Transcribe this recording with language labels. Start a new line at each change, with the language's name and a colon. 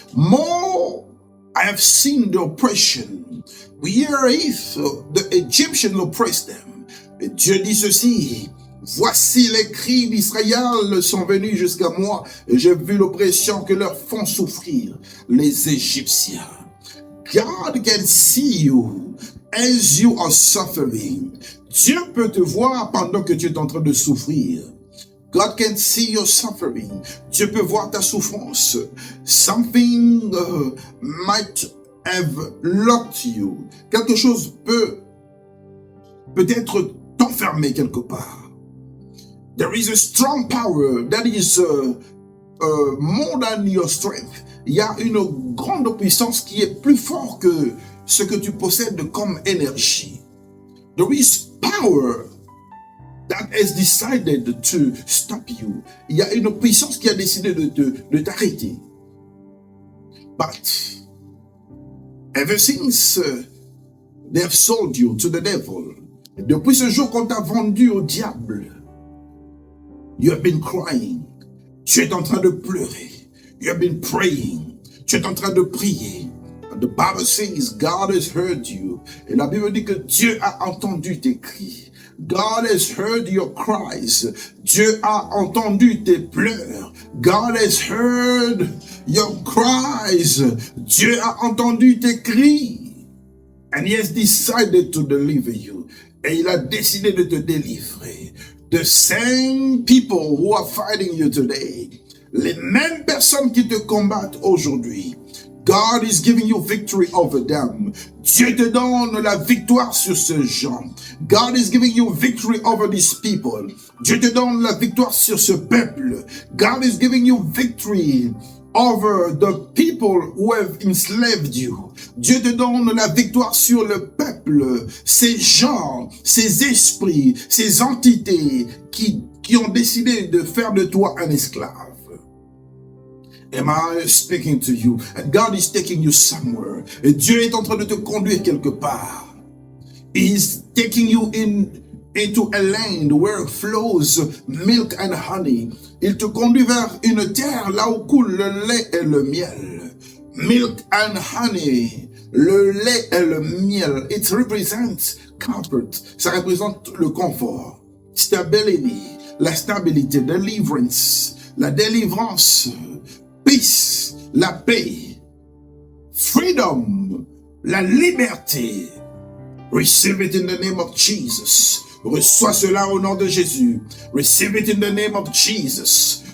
English: More I have seen the oppression, wherewith the Egyptians oppressed them.
French: Et Dieu dit ceci, voici les cris d'Israël sont venus jusqu'à moi, et j'ai vu l'oppression que leur font souffrir les Égyptiens.
English: God can see you as you are suffering.
French: Dieu peut te voir pendant que tu es en train de souffrir.
English: God can see your suffering.
French: Dieu peut voir ta souffrance.
English: Something might have locked you.
French: Quelque chose peut peut-être t'enfermer quelque part.
English: There is a strong power that is more than your strength.
French: Il y a une grande puissance qui est plus forte que ce que tu possèdes comme énergie.
English: There is power that has decided to stop you.
French: Il y a une puissance qui a décidé de t'arrêter.
English: But ever since they have sold you to the devil,
French: depuis ce jour qu'on t'a vendu au diable,
English: you have been crying.
French: Tu es en train de pleurer.
English: You have been praying.
French: Tu es en train de prier.
English: And the Bible says God has heard you.
French: Et la Bible dit que Dieu a entendu tes cris.
English: God has heard your cries.
French: Dieu a entendu tes pleurs.
English: God has heard your cries.
French: Dieu a entendu tes cris.
English: And he has decided to deliver you.
French: Et il a décidé de te délivrer.
English: The same people who are fighting you today,
French: les mêmes personnes qui te combattent aujourd'hui,
English: God is giving you victory over them.
French: Dieu te donne la victoire sur ces gens.
English: God is giving you victory over these people.
French: Dieu te donne la victoire sur ce peuple.
English: God is giving you victory over the people who have enslaved you.
French: Dieu te donne la victoire sur le peuple, ces gens, ces esprits, ces entités qui ont décidé de faire de toi un esclave.
English: Am I speaking to you? And God is taking you somewhere.
French: Et Dieu est en train de te conduire quelque part.
English: He's taking you into a land where flows milk and honey.
French: Il te conduit vers une terre là où coule le lait et le miel.
English: Milk and honey.
French: Le lait et le miel.
English: It represents comfort.
French: Ça représente le confort.
English: Stability.
French: La stabilité.
English: Deliverance.
French: La délivrance.
English: Peace,
French: la paix,
English: freedom,
French: la liberté.
English: Receive it in the name of Jesus.
French: Reçois cela au nom de Jésus.
English: Receive it in the name of Jesus.